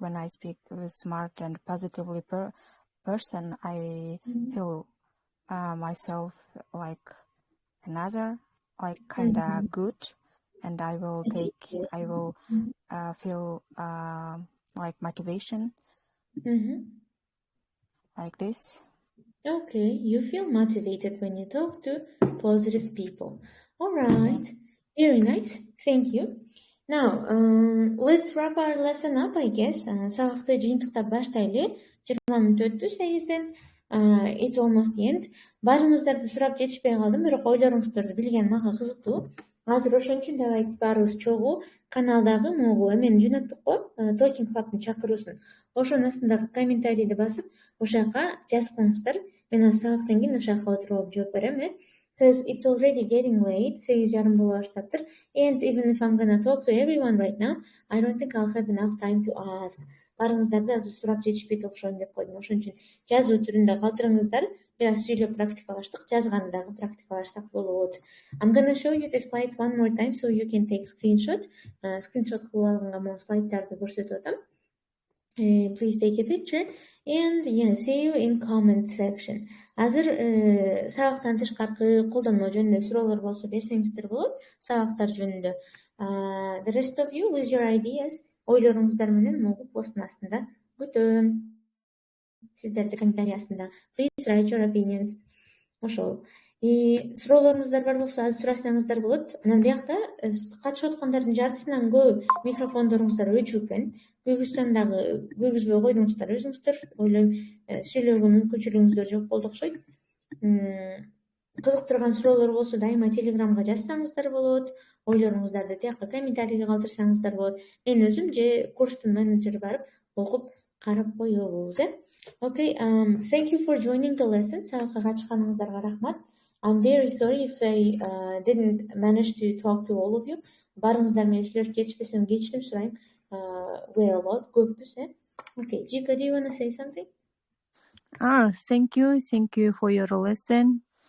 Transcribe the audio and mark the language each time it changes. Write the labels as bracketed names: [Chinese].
[English] When I speak with smart and positively person, I feel myself like another, like kinda good, and I will feel like motivation, like this. Okay, you feel motivated when you talk to positive people. All right, very nice. Thank you. Now, let's wrap our lesson up, I guess. [Kyrgyz] Сабакты жыйынтыктап баштайлы. 20 мүнөт өттү 8-ден. [English] It's almost the end. [Kyrgyz] Баарыңыздарды сурап жетишпей калдым, бирок ойлоруңуздарды билген мага кызыктуу. Азыр ошон үчүн давайте баарыбыз чогуу каналдагы могу эмен жөнөттүк го, Talking Club'тын чакыруусун. Ошонун астындагы комментарийди басып, ошака жазып коюңуздар. Мен азыр сабактан кийин ошака отуруп жооп берем, [English] because it's already getting late. [Kyrgyz] 8:30 боло баштаптыр. [English] And even if I'm gonna talk to everyone right now, I don't think I'll have enough time to ask. [Kyrgyz] Баарыңыздарды азыр сурап жетишпейт окшойм деп койдум. Ошон үчүн жазуу түрүндө калтырыңыздар. Бир аз сүйлөп практикалаштык, жазганы дагы практикалашсак болот. [English] I'm gonna show you the slides one more time so you can take screenshot. [Kyrgyz] Screenshot кылып алганга могу слайддарды көрсөтүп атам. [English] Please take a picture and see you in comment section. [Kyrgyz] Азыр сабактан тышкаркы колдонмо жөнүндө суроолор болсо берсеңиздер болот. Сабактар жөнүндө. [English] The rest of you with your ideas, [Kyrgyz] ойлоруңуздар менен могу посттун астында күтөм. Сиздерди комментарий астында. [English] Please write your opinions. [Kyrgyz] Ошол. Суроолоруңуздар бар болсо азыр сурасаңыздар болот. Анан биякта катышып аткандардын жартысынан көп микрофондоруңуздар өчүк экен. Күйгүзбөй койдуңуздар өзүңүздөр. Ойлойм, сүйлөөгө мүмкүнчүлүгүңүздөр жок болду окшойт. Кызыктырган суроолор болсо дайыма телеграмга жазсаңыздар болот. Ойлоруңуздарды тияка комментарийге калтырсаңыздар болот. Мен өзүм же курстун менеджери барып окуп карап коебуз, [English] Okay, thank you for joining the lesson. [Kyrgyz] Сабакка катышканыңыздарга рахмат. [English] I'm very sorry if I didn't manage to talk to all of you. [Kyrgyz] Баарыңыздар менен сүйлөшүп жетишпесем кечирим сурайм. [English] We're a lot, [Kyrgyz] көппүз, [English] Okay, Jika, do you want to say something? Thank you for your lesson.